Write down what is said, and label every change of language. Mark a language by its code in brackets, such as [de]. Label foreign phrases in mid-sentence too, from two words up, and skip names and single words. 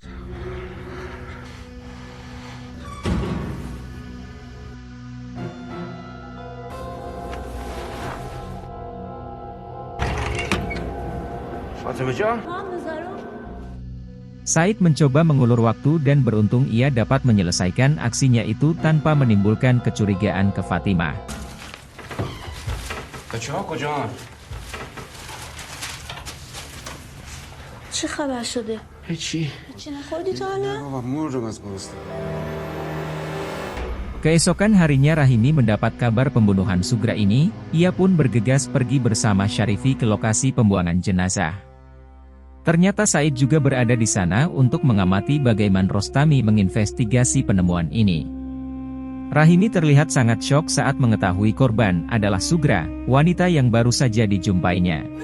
[id] Said mencoba mengulur waktu dan beruntung ia dapat menyelesaikan aksinya itu tanpa menimbulkan kecurigaan ke Fatimah. [fa] چه خبر شده؟ هیچی چی نخوردی تا حالا؟ بابا مردم از گرسنگی. [id] Keesokan harinya Rahimi mendapat kabar pembunuhan Sugra ini, ia pun bergegas pergi bersama Syarifi ke lokasi pembuangan jenazah. Ternyata Said juga berada di sana untuk mengamati bagaimana Rostami menginvestigasi penemuan ini. Rahimi terlihat sangat syok saat mengetahui korban adalah Sugra, wanita yang baru saja dijumpainya.